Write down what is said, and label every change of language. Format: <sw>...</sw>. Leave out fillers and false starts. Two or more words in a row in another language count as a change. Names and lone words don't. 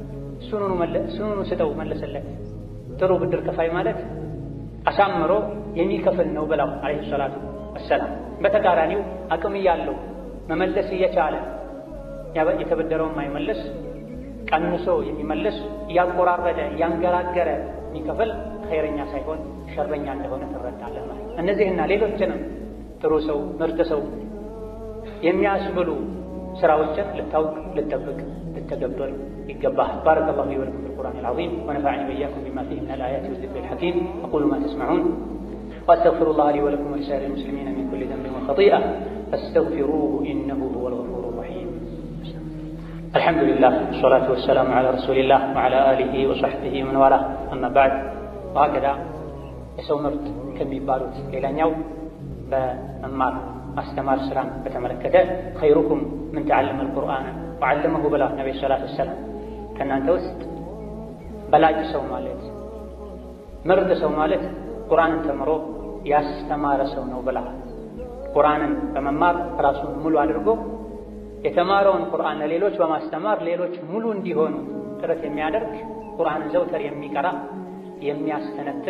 <am>እሱኑ ስጠው መለሰለት። ጥሩ ብድር ከፋይ ማለት አሳምሮ የሚከፍል ነው ብለው</am> <ar>عليه الصلاة والسلام።</ar> <am>በተቃራኒው አቅም ያለው መመለስ እየቻለ የተበደረውን ማይመለስ ቀንሶ የሚመልስ እያቆራረጠ እያንገራገረ የሚከፍል ኸይረኛ ሳይሆን ሸረኛ እንደሆነ ትረዳለህ ማለት። እነዚህና ሌሎችንም ጥሩ ሰው ምርጥ ሰው የሚያስብሉ ስራዎችን ልታውቅ ልትጠብቅ ልትተገብር ይገባህ።</am> <ar>بارك الله لي ولكم في ال العظيم ونفعني وإياكم بما فيه من الآيات والذكر الحكيم. أقول ما تسمعون وأستغفر الله لي ولكم ولسائر المسلمين من كل ذنب وخطيئة فاستغفروه إنه هو الغفور الرحيم. الحمد لله والصلاة والسلام على رسول الله وعلى آله وصحبه ومن والاه. أما بعد وهكذا</ar> <am>የሰው ምርት ከሚባሉት ሌላኛው በመማር ማስተማር ስራን በተመለከተ</am> <ar>خيركم من تعلم القرآن وعلمه</ar> <am>ብላ ነብዩ</am> <ar>صلى الله عليه وسلم</ar> <am>ከእናንተ ውስጥ በላጭ ሰው ማለት ምርጥ ሰው ማለት ቁርአንን ተምሮ ያስተማረ ሰው ነው ብላ ቁርአንን በመማር ራሱን ሙሉ አድርጎ የተማረውን ቁርአን ለሌሎች በማስተማር ሌሎች ሙሉ እንዲሆኑ ጥረት የሚያደርግ ቁርአንን ዘውትር የሚቀራ የሚያስተነትን</am>